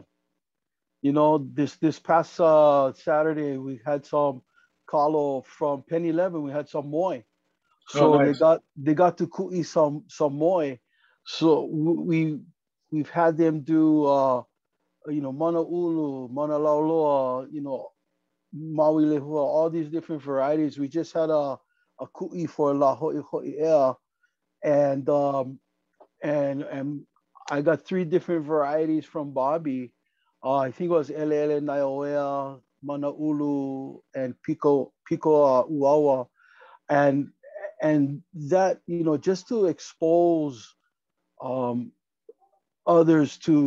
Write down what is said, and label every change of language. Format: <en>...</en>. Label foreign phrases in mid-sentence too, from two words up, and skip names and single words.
<en>You know, this past Saturday we had some kalo from Penny Levin. We had some moi, Oh, so nice. they got to kui some moi. So we've had them do you know,</en> <haw>mana ulu, mana lauloa,</haw> <en>you know,</en> <haw>maui lehua,</haw> <en>all these different varieties. We just had a kui for</en> <haw>la hoi hoi ea,</haw> <en>and and I got 3 different varieties from Bobby. I think it was Elele Naioea, Mana Ulu, and Pico Uawa, and that, you know, just to expose um, others to</en>